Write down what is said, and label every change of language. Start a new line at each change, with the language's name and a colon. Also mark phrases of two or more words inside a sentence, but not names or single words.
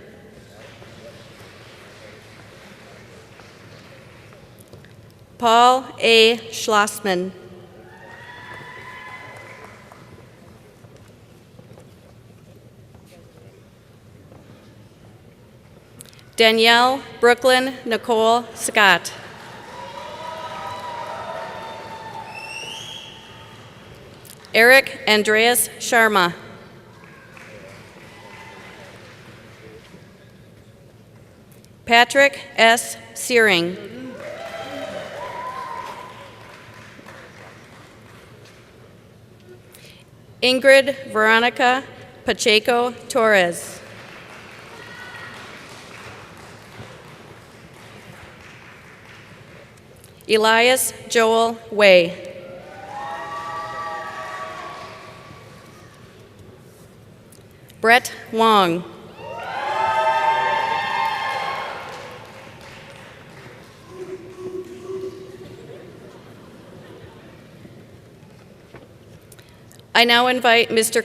English: Paul A. Schlossman. Danielle Brooklyn Nicole Scott. Eric Andreas Sharma. Patrick S. Searing. Ingrid Veronica Pacheco Torres. Elias Joel Way. Brett Wong. I now invite Mr.